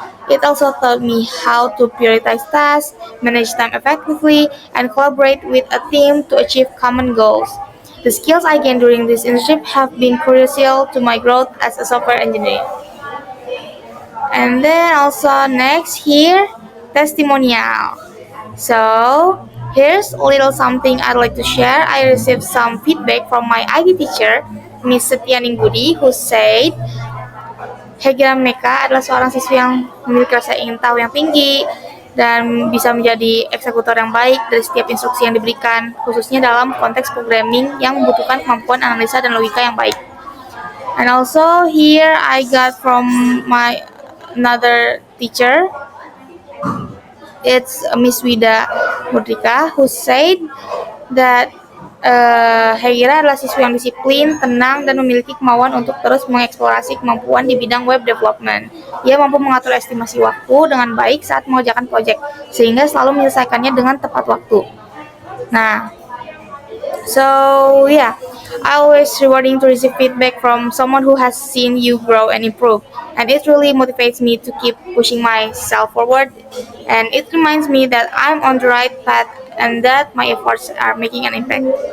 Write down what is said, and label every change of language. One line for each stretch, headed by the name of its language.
English: It also taught me how to prioritize tasks, manage time effectively, and collaborate with a team to achieve common goals. The skills I gained during this internship have been crucial to my growth as a software engineer. And then also next here, testimonial. So, here's a little something I'd like to share. I received some feedback from my ID teacher, Miss Setianingudi, who said,
Indonesian: Hega Meka adalah seorang siswi yang memiliki rasa ingin tahu yang tinggi dan bisa menjadi eksekutor yang baik dari setiap instruksi yang diberikan, khususnya dalam konteks programming yang membutuhkan kemampuan analisa dan logika yang baik.
English: And also here I got from my another teacher, it's Miss Wida Mudrika, who said that
Indonesian: Hegira adalah siswa yang disiplin, tenang, dan memiliki kemauan untuk terus mengeksplorasi kemampuan di bidang web development. Ia mampu mengatur estimasi waktu dengan baik saat mengerjakan proyek, sehingga selalu menyelesaikannya dengan tepat waktu.
English: Nah, so yeah, I always rewarding to receive feedback from someone who has seen you grow and improve, and it really motivates me to keep pushing myself forward. And it reminds me that I'm on the right path and that my efforts are making an impact.